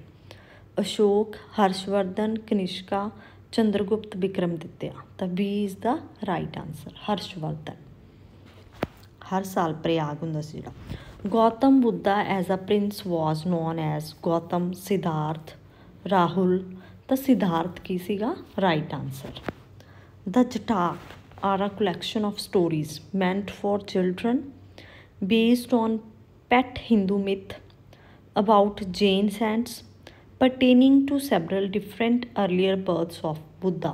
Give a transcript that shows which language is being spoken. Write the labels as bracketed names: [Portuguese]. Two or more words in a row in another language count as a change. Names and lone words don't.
[English] Ashok, Harshvardhan, Kanishka, Chandragupta, Vikramditya. The B is the right answer. Harshvardhan. [Punjabi] ਹਰ ਸਾਲ ਪ੍ਰਯਾਗ ਹੁੰਦਾ ਸੀ ਜਿਹੜਾ. [English] Gautam Buddha as a prince was known as Gautam, Siddharth, Rahul. The Siddharth [Punjabi] ਕੀ ਸੀਗਾ [English] right answer. The Jatak are a collection of stories meant for children based on pet Hindu myth about Jain saints pertaining to several different earlier births of Buddha.